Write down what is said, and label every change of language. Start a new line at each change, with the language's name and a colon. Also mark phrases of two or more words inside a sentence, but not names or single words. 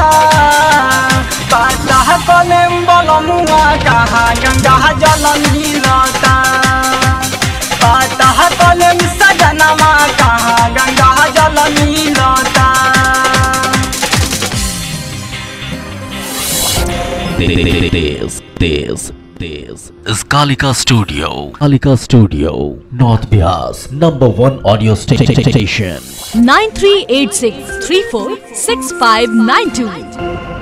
Bhojpuri: पता कलम बलमुआ कहाँ गंगा जल मिलता। पता कलम सजनवा कहाँ गंगा जल मिलता।
English: This is Kalika Studio. Kalika Studio, North Bias, #1 audio station. 9386346592